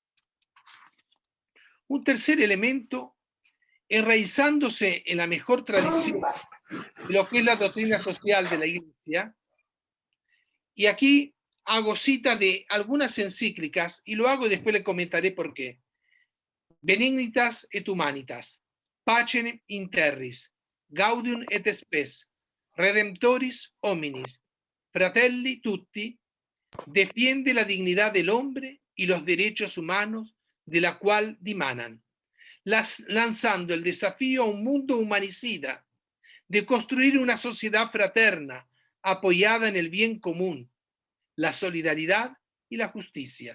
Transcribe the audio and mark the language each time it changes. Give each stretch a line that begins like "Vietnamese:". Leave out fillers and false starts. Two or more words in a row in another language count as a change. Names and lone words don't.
Spanish: Un tercer elemento, enraizándose en la mejor tradición de lo que es la doctrina social de la Iglesia, y aquí hago cita de algunas encíclicas, y lo hago y después le comentaré por qué. Benignitas et Humanitas, Pacem in Terris, Gaudium et Spes, Redemptoris Hominis, Fratelli Tutti, defiende la dignidad del hombre y los derechos humanos de la cual dimanan, lanzando el desafío a un mundo humanicida, de construir una sociedad fraterna, apoyada en el bien común, la solidaridad y la justicia.